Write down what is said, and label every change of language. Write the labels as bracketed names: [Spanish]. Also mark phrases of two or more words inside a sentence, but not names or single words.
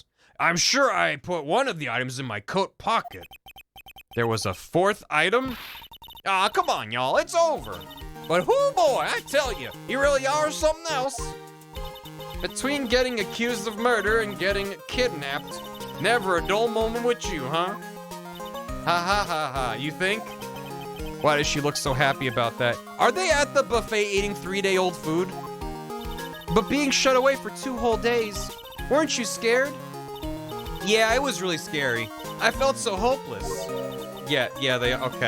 [English] I'm sure I put one of the items in my coat pocket. There was a 4th item? Ah, come on, y'all, it's over. But whoo boy, I tell you, you really are something else. Between getting accused of murder and getting kidnapped, never a dull moment with you, huh? Ha ha ha ha, you think? Why does she look so happy about that? Are they at the buffet eating 3-day-old food? But being shut away for 2 whole days, weren't you scared? Yeah, it was really scary. I felt so hopeless. Yeah, okay.